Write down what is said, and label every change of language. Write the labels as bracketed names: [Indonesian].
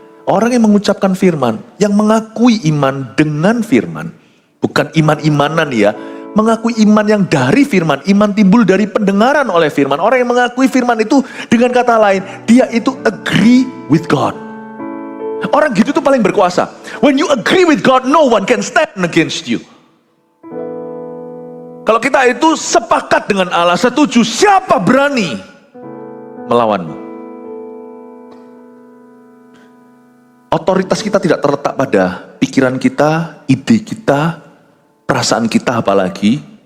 [Indonesian] Orang yang mengucapkan firman, yang mengakui iman dengan firman, bukan iman-imanan ya, mengakui iman yang dari firman, iman timbul dari pendengaran oleh firman. Orang yang mengakui firman itu dengan kata lain, dia itu agree with God. Orang gitu tuh paling berkuasa. [English] When you agree with God, no one can stand against you. [Indonesian] Kalau kita itu sepakat dengan Allah, setuju, siapa berani melawanmu? Otoritas kita tidak terletak pada pikiran kita, ide kita, perasaan kita apalagi.